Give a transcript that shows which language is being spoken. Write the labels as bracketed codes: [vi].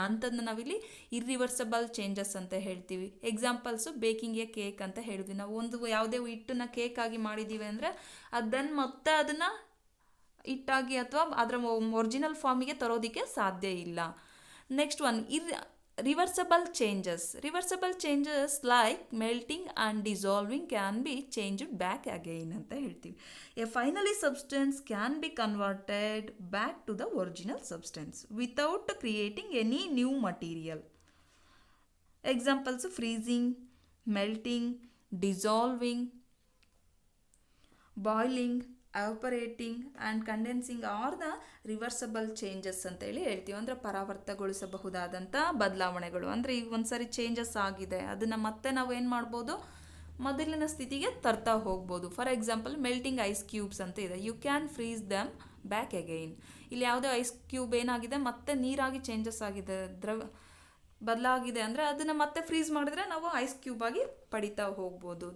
[kn] ಅಂಥದ್ದನ್ನ ನಾವಿಲ್ಲಿ ಇರ್ರಿವರ್ಸಬಲ್ ಚೇಂಜಸ್ ಅಂತ ಹೇಳ್ತೀವಿ. ಎಕ್ಸಾಂಪಲ್ಸು [en] baking a cake [kn] ಅಂತ ಹೇಳಿದ್ವಿ. ನಾವು ಒಂದು ಯಾವುದೇ ಹಿಟ್ಟನ್ನು ಕೇಕ್ ಆಗಿ ಮಾಡಿದ್ದೀವಿ ಅಂದರೆ ಮತ್ತೆ ಅದನ್ನು ಹಿಟ್ಟಾಗಿ ಅಥವಾ ಅದರ ಒರಿಜಿನಲ್ ಫಾರ್ಮಿಗೆ ತರೋದಕ್ಕೆ ಸಾಧ್ಯ ಇಲ್ಲ. [en] next one reversible changes like melting and dissolving can be changed back again [kn] ಅಂತ ಹೇಳ್ತೀವಿ. [en] A finally substance can be converted back to the original substance without creating any new material. Examples: freezing, melting, dissolving, boiling, evaporating and condensing are the reversible changes [kn] ಅಂತೇಳಿ ಹೇಳ್ತೀವಿ. ಅಂದರೆ ಪರಾವರ್ತಗೊಳಿಸಬಹುದಾದಂಥ ಬದಲಾವಣೆಗಳು. ಅಂದರೆ ಈಗ ಒಂದು ಸಾರಿ changes ಆಗಿದೆ, ಅದನ್ನು ಮತ್ತೆ ನಾವು ಏನು ಮಾಡ್ಬೋದು, ಮೊದಲಿನ ಸ್ಥಿತಿಗೆ ತರ್ತಾ ಹೋಗ್ಬೋದು. [en] for example, melting ice cubes [kn] ಅಂತ ಇದೆ. [en] You can freeze them back again. [kn] ಇಲ್ಲಿ ಯಾವುದೇ ಐಸ್ ಕ್ಯೂಬ್ ಏನಾಗಿದೆ ಮತ್ತೆ ನೀರಾಗಿ ಚೇಂಜಸ್ ಆಗಿದೆ, ಬದಲಾಗಿದೆ ಅಂದರೆ ಅದನ್ನು ಮತ್ತೆ ಫ್ರೀಸ್ ಮಾಡಿದ್ರೆ ನಾವು ಐಸ್ ಕ್ಯೂಬ್ ಆಗಿ ಪಡಿತಾ ಹೋಗ್ಬೋದು.